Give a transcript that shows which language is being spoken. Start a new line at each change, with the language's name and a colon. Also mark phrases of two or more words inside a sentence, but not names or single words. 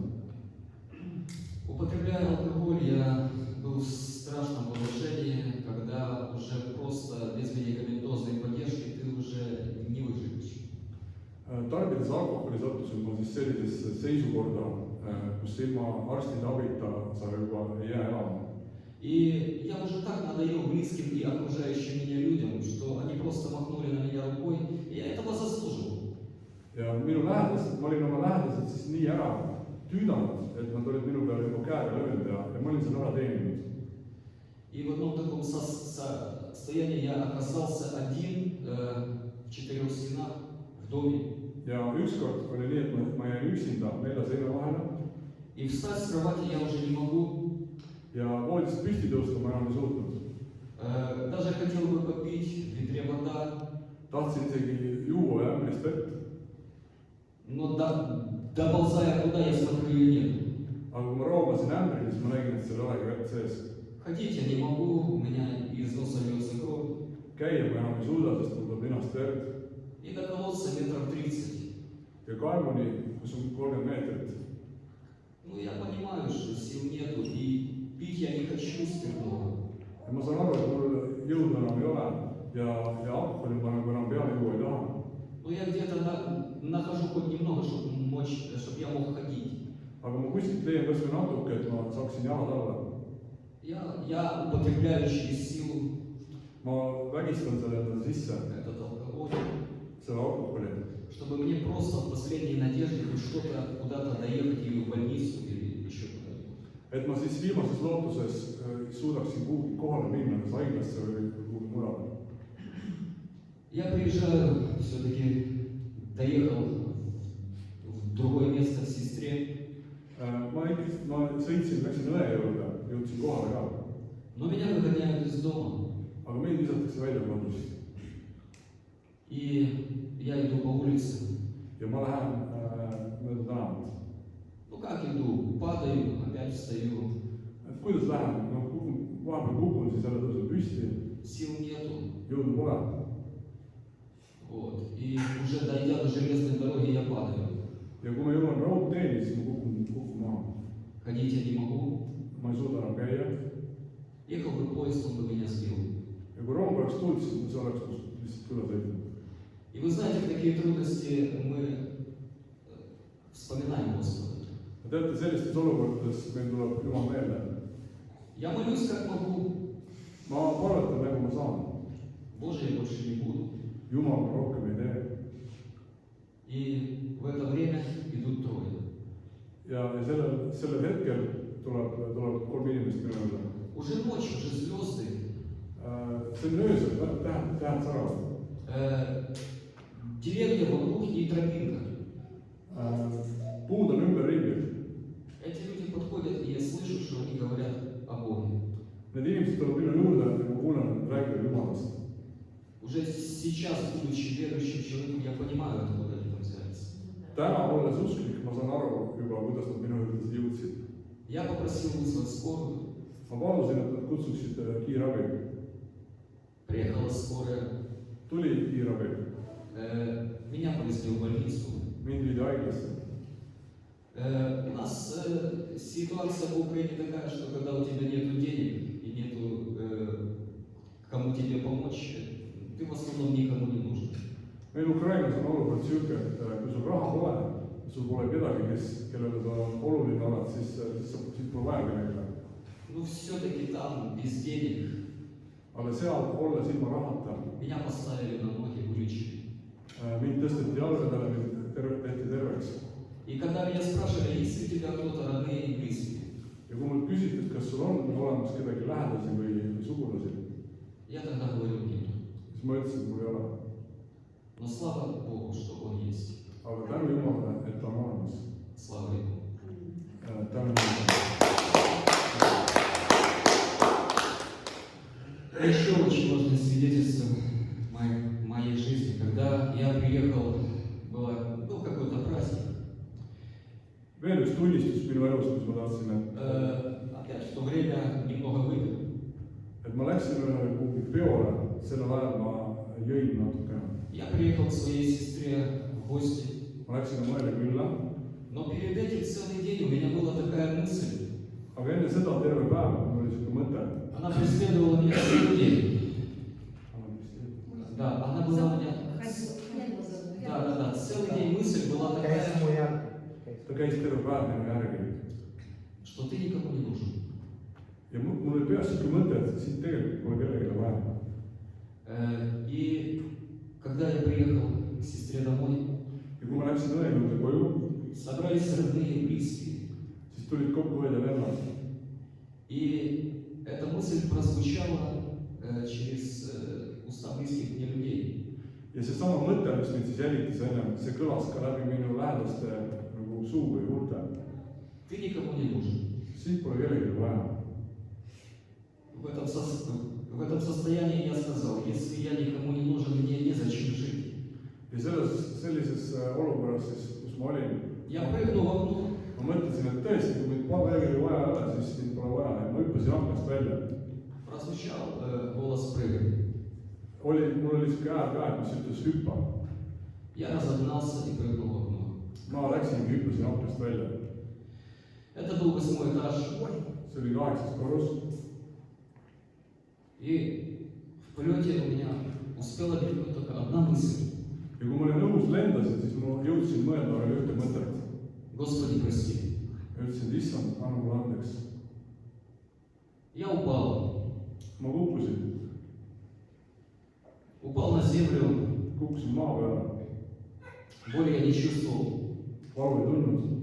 Russian: Употребляя алкоголь, я был в страшном положении, когда уже просто без медикаментозной поддержки ты уже не выживешь.
Estonian: Tarbides alkoholi sattusin ma siis sellisesse seisukorda, kus ilma arstide abita sa juba ei jää elama.
Russian: И я уже так надоел близким и окружающим меня людям, что они просто махнули на меня рукой, и я этого заслуживал.
Estonian: Ja ma olin oma lähedased siis nii ära tüüdanud, et nad olid minu peale juba käega löönud ja ma olin selle ära teeninud.
Russian: И в одном таком состоянии я оказался один в 4 стенах в доме.
Estonian: Ja ükskord oli nii, et ma jäin üksinda 4 seina vahele.
Russian: И встать с кровати я уже не могу.
Estonian: Ja voodist püsti tõusta ma enam ei suutnud.
Russian: Даже хотел бы попить в ведре вода.
Estonian: Tahtsin isegi juua ämbrist vett.
Russian: Но доползая туда, я смотрю, ее нет.
Estonian: Aga kui ma roomasin ämbrini, siis ma nägin, et seal ei olegi vett sees.
Russian: Ходить я не могу, у меня из носа льется кровь.
Estonian: Käia ma enam ei suuda, sest mul tuleb ninast verd.
Russian: И до колодца метров 30.
Estonian: Ja kaevuni, kus on 30 meetrit.
Russian: Ну, я понимаю, что сил нету, и пить я не хочу спиртного.
Estonian: Ja ma saan aru, et mul jõudu enam ei ole ja alkoholi ma nagu enam peale juua ei taha.
Russian: Но я где-то нахожу хоть немного, чтобы я мог ходить.
Estonian: Aga ma kuskilt leian kas või natuke, et ma saaksin jalad alla.
Russian: Я употребляю через силу.
Estonian: Ma vägistan selle endale sisse,
Russian: Этот алкоголь.
Estonian: selle alkoholi.
Russian: Чтобы мне просто в последней надежде хоть что-то куда-то доехать или в больницу, или еще куда-нибудь.
Estonian: et ma siis viimases lootuses suudaksin kuhugi kohale minna, kas haiglasse või kuhugi mujale.
Russian: Я приезжаю, все-таки доехал в другое место к сестре,
Estonian: Ma sõitsin, läksin õe juurde, jõudsin kohale ka.
Russian: но меня выгоняют из дома.
Estonian: Aga mind visatakse välja kodust.
Russian: И я иду по улице.
Estonian: Ja ma lähen mööda tänavat.
Russian: Ну как иду? Падаю, опять встаю.
Estonian: Et kuidas lähen? No, vahepeal kukun, siis jälle tõusen püsti.
Russian: Сил нету.
Estonian: Jõudu pole.
Russian: Вот. И уже дойдя до железной дороги, я падаю.
Estonian: Ja kui ma jõuan raudteeni, siis ma kukun maha.
Russian: Ходить я не могу.
Estonian: Ma ei suuda enam käia.
Russian: Ехал бы поезд, он бы меня сбил.
Estonian: Ja kui rong oleks tulnud, siis see oleks lihtsalt üle sõitnud.
Russian: И вы знаете, в такие трудности мы вспоминаем Господа.
Estonian: Ja teate, sellistes olukordades meil tuleb Jumal meelde.
Russian: Я молюсь, как могу.
Estonian: Ma palvetan, nagu ma saan.
Russian: Боже, я больше не буду.
Estonian: Jumal ma rohkem ei tee.
Russian: И в это время идут трое.
Estonian: Ja sellel hetkel tuleb 3 inimest minu juurde.
Russian: Уже ночь, уже звезды.
Estonian: See on öösel, tähed säravad.
Russian: Деревья вокруг и тропинка.
Estonian: Puud on ümberringi.
Russian: Эти люди подходят, и я слышу, что они говорят о Боге.
Estonian: Need inimesed tulevad minu juurde, ja ma kuulen, et räägivad Jumalast.
Russian: Уже сейчас, будучи верующим человеком, я понимаю, откуда они там взялись.
Estonian: Täna, olles usklik, ma saan aru juba, kuidas nad minu juurde jõudsid.
Russian: Я попросил вызвать скорую.
Estonian: Ma palusin, et nad kutsuksid kiirabi.
Russian: Приехала скорая.
Estonian: Tuli kiirabi.
Russian: Меня повезли в больницу.
Estonian: Mind viidi haiglasse.
Russian: У нас ситуация в Украине такая, что когда у тебя нету денег и нету кому тебе помочь, ты в основном никому не нужен.
Estonian: Meil Ukrainas on olukord siuke, et kui sul raha pole, sul pole kedagi, kellele sa oluline oled, siis pole vaja kellega.
Russian: Ну все-таки там без денег.
Estonian: Aga seal olles ilma rahata.
Russian: Меня поставили на ноги, вылечили.
Estonian: Mind tõsteti jalgadele, mind tehti terveks.
Russian: И когда меня спрашивали, есть ли у тебя кто-то родные и близкие,
Estonian: Ja kui mult küsiti, et kas sul on olemas kedagi lähedasi või sugulasi,
Russian: я тогда говорю нет.
Estonian: siis ma ütlesin, et mul ei ole.
Russian: Но слава Богу, что Он есть.
Estonian: Aga tänu Jumalale, et ta on olemas.
Russian: Слава Ему.
Estonian: Tänu Jumalale.
Russian: Еще очень важное свидетельство моей жизни. Когда я приехал, был какой-то праздник.
Estonian: Veel üks tunnistus minu elus, kus ma tahtsin,
Russian: Опять в то время немного выпил.
Estonian: et ma läksin ühele kuhugi peole, sellel ajal ma jõin natuke.
Russian: Я приехал к своей сестре в гости.
Estonian: Ma läksin mõele külla.
Russian: Но перед этим целый день у меня была такая мысль.
Estonian: Aga enne seda terve päev mul oli selline mõte.
Russian: Она преследовала меня целый день. Да, она была у меня... Да, целый день мысль была такая,
Estonian: Ta käis terve päev minu järgi.
Russian: что ты никому не нужен.
Estonian: Ja mul oli peas selline mõte, et siin tegelikult pole kellelegi vaja.
Russian: И когда я приехал к сестре домой,
Estonian: Ja kui ma läksin õe juurde koju,
Russian: собрались родные и близкие.
Estonian: siis tulid kokku õed ja vennad.
Russian: И эта мысль прозвучала через уста близких мне людей.
Estonian: Ja seesama mõte, mis mind siis jälitas ennem, see kõlas ka läbi minu lähedaste nagu suu või huulte.
Russian: Ты никому не нужен.
Estonian: Siin pole kellelegi vaja.
Russian: В этом состоянии я сказал, если я никому не нужен, мне незачем жить.
Estonian: Ja sellises olukorras siis, kus ma olin,
Russian: Я прыгну в окно.
Estonian: ma mõtlesin, et tõesti, kui mind kellelegi vaja ei ole, siis mind pole vaja. Ja ma hüppasin aknast välja.
Russian: Прозвучал голос «прыгай».
Estonian: Mul oli siuke hääl ka, et mis ütles hüppa.
Russian: Я разогнался и прыгнул в окно.
Estonian: Ma läksingi, hüppasin aknast välja.
Russian: Это был 8 этаж.
Estonian: See oli 8. korrus.
Russian: И в полете у меня успела мелькнуть только одна мысль.
Estonian: Ja kui ma olin õhus lendasin, siis ma jõudsin mõelda veel ühte mõtet.
Russian: Господи, прости.
Estonian: Ja ütlesin, et issand, anna mulle andeks.
Russian: Я упал.
Estonian: Ma kukkusin.
Russian: Упал на землю.
Estonian: Kukkusin maa peale.
Russian: Боли я не чувствовал.
Estonian: Valu ei tundnud.